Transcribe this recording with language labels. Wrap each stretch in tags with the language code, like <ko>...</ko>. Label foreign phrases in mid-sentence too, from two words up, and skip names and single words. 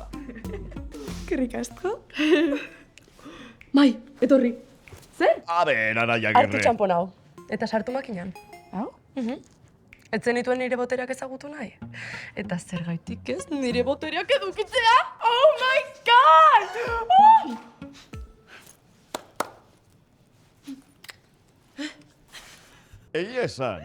<eu>Kerrik asko. Mai, etorri. Zer? A ber, Araia Hartu Agirre. txampon hau. Eta sartu makinan. Hau? Ez zenituen nire botereak ezagutu nahi. Eta zergaitik ez nire botereak edukitzea?</eu> <en>Oh my god! Oh!</en> <eu>Egia esan.</eu>